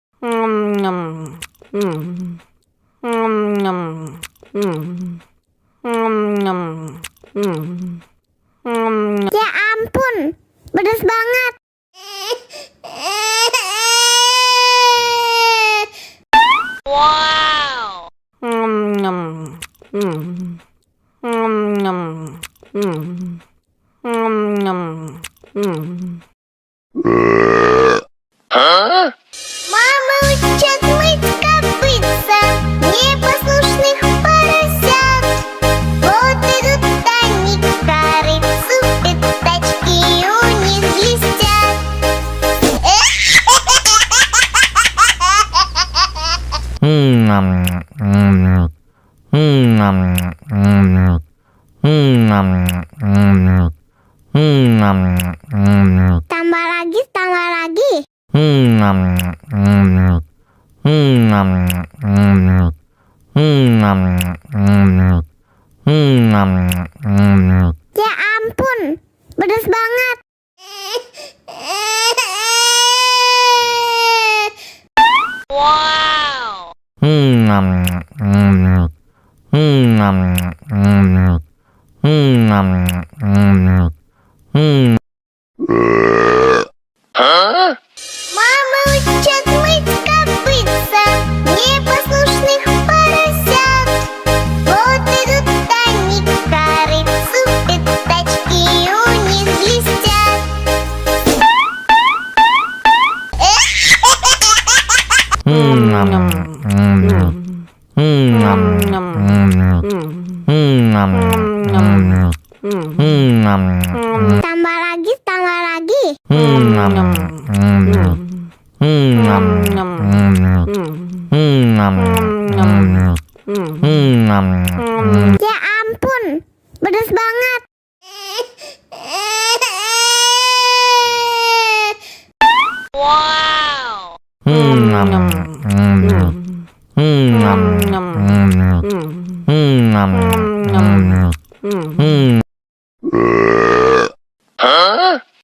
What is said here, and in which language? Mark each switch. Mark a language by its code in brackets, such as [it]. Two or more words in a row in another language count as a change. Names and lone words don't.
[id] Ya ampun, pedas banget. Wow. Huh? [ru] Мама учат мыть копытца непослушных поросят. Вот идут они к корыцу, пятачки у них блестят. [id] Tambah lagi, tambah lagi. Ya ampun, pedas banget. Wow. Huh? [ru] Мама учат мыть копытца непослушных поросят. Вот идут они к корыцу, пятачки у них блестят. [id] Tambah lagi, tambah lagi. Ya ampun, pedas banget. Wow. Huh?